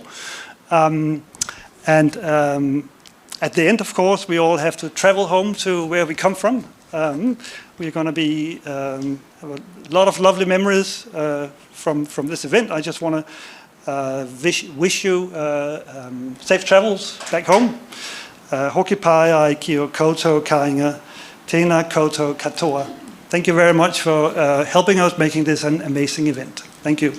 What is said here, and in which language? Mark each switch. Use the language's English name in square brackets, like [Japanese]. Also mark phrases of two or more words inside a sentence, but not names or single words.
[English] At the end, of course, we all have to travel home to where we come from. We're going to be have a lot of lovely memories from this event. I just want to wish you safe travels back home. [Māori] Hoki pai ai ki o koutou kāinga, tēnā koutou katoa. [English] Thank you very much for helping us making this an amazing event. Thank you.